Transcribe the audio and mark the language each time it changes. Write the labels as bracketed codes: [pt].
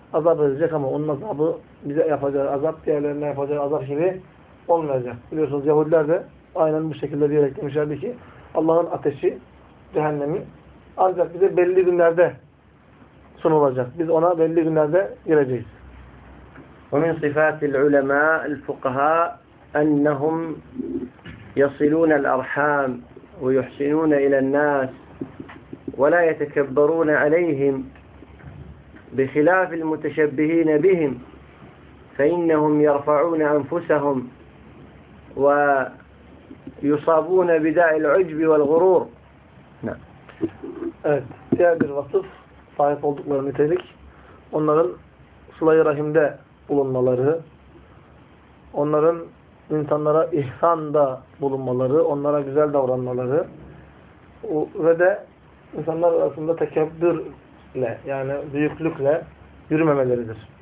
[tr] Azap edecek ama onun azabı bize yapacağı azap, diğerlerine yapacağı azap gibi olmayacak. Biliyorsunuz Yahudiler de aynen bu şekilde diyerek demişlerdi ki Allah'ın ateşi, cehennemi ancak bize belli günlerde sunulacak. Biz ona belli günlerde gireceğiz. [ar] ومن صفات العلماء الفقهاء أنهم يصلون الأرحام ويحسنون إلى الناس ولا يتكبرون عليهم بخلاف المتشبهين بهم، فإنهم يرفعون أنفسهم ويصابون بداء العجب والغرور. [tr] Evet, diğer bir vasıf sahip oldukları nitelik, onların sıla-i rahimde bulunmaları, onların insanlara ihsanda bulunmaları, onlara güzel davranmaları ve de insanlar arasında tekebbürle, yani büyüklükle yürümemeleridir.